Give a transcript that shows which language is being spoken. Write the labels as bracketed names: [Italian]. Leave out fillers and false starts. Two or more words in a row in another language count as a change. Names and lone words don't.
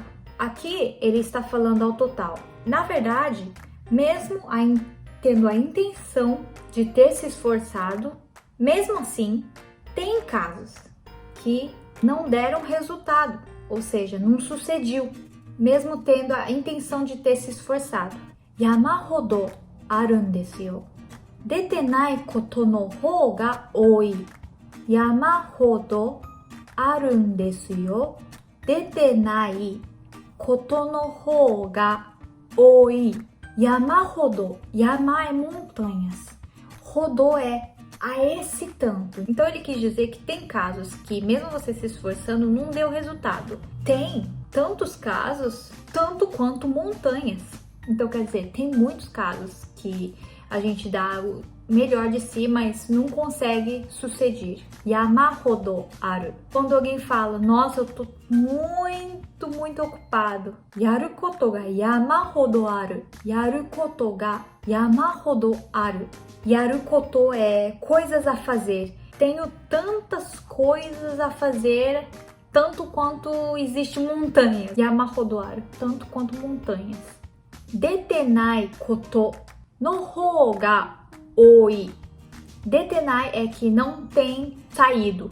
[Portuguese] Aqui ele está falando ao total. Na verdade, mesmo tendo a intenção de ter se esforçado, mesmo assim, tem casos que não deram resultado, ou seja, não sucediu, mesmo tendo a intenção de ter se esforçado. [Japanese] 山ほどあるんですよ。出てないことの方が多い. 山ほどあるんですよ. 出てないことの方が多い. 山ほど. [Portuguese] Yama é montanhas. Hodo é a esse tanto. Então ele quis dizer que tem casos que mesmo você se esforçando não deu resultado. Tem tantos casos, tanto quanto montanhas. Então quer dizer, tem muitos casos que a gente dá o melhor de si, mas não consegue suceder. [Japanese] 山ほどある. [Portuguese] Quando alguém fala, nossa, eu tô muito ocupado. [Japanese] やることが山ほどある。やることが山ほどある. やること [Portuguese] é coisas a fazer. tenho tantas coisas a fazer, tanto quanto existe montanhas. [Japanese] 山ほどある, [Portuguese] tanto quanto montanhas. [Japanese] 出てないことの方が多い. [Portuguese] Detenai é que não tem saído.